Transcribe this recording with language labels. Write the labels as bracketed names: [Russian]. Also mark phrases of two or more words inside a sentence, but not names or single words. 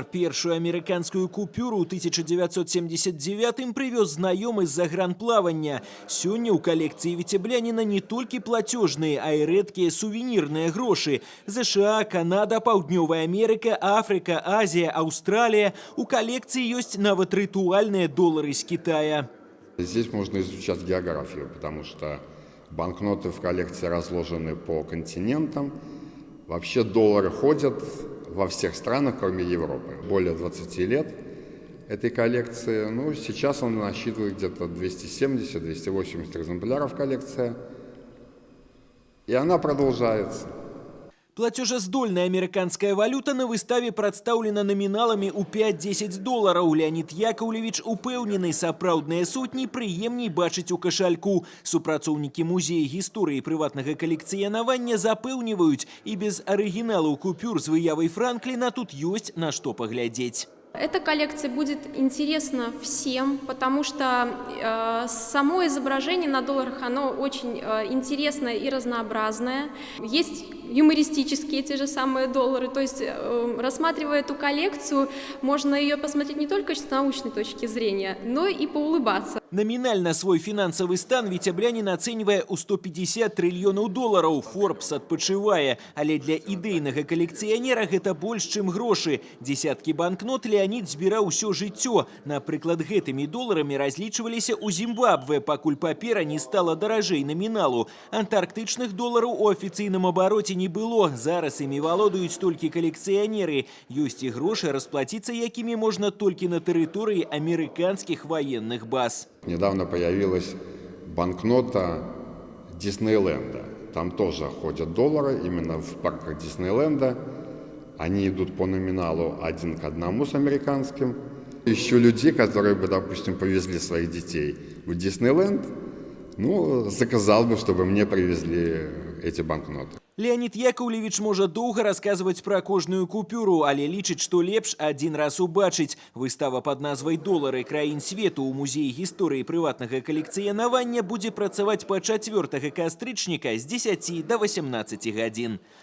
[Belarusian] Першую амерыканскую купюру ў 1979 прывёз знаёмы з-за гранплавання. Сёння ў калекцыі віцебляніна не толькі плацёжныя, а і рэдкія сувенірныя грошы. ЗША, Канада, Паўднёвая Амерыка, Афрыка, Азія, Аўстралія. У калекцыі ёсць нават рытуальныя долары з Китая. [Russian] Здесь можно изучать географию, потому что банкноты в коллекции разложены по континентам. Вообще доллары ходят во всех странах, кроме Европы. Более 20 лет этой коллекции. Ну, сейчас он насчитывает где-то 270-280 экземпляров коллекция. И она продолжается. Платежездольная американская валюта на выставе представлена номиналами у 5-10 долларов. [Belarusian] Леонид Яковлевич упэўнены, сапраўдныя сотні прыемней бачыць у кашальку. Супрацоўнікі музея гісторыі прыватнага калекцыянавання запэўніваюць, і без арыгіналаў купюр з выявай Франкліна тут ёсць на што паглядзець. [Russian] Эта коллекция будет интересна всем, потому что само изображение на долларах, оно очень интересное и разнообразное. Есть юмористические те же самые доллары, то есть рассматривая эту коллекцию, можно ее посмотреть не только с научной точки зрения, но и поулыбаться. Номинально свой финансовый [Belarusian] стан віцяблянін ацэньвае ў 150 трыльёнаў долараў. Forbes адпачывае, але для ідэйнага калекцыянера гэта больш, чым грошы. Десяткі банкнот Леонид збіраў усё жыццё. Напрыклад, гэтымі доларамі разлічваліся ў Зімбабве, пакуль папера не стала даражэй наміналу. Антарктычных долараў у афіцыйным абароце не было. Зараз імі валодаюць толькі калекцыянеры. Ёсць і грошы, расплаціцца якімі можна толькі на тэрыторыі амерыканскіх ваенных баз. [Russian] Недавно появилась банкнота Диснейленда. Там тоже ходят доллары, именно в парках Диснейленда. Они идут по номиналу 1 к 1 с американским. Ищу людей, которые бы, допустим, повезли своих детей в Диснейленд. Ну, заказал бы, чтобы мне привезли эти банкноты. [Belarusian] Леонид Яковлевич можа доўга расказваць пра кожную купюру, але лічыць, што лепш адзін раз убачыць. Выстава пад назвай «Долары краін свету» ў музеі гісторыі прыватнага калекцыянавання будзе працаваць па 4 кастрычніка з 10 до 18 гадзін.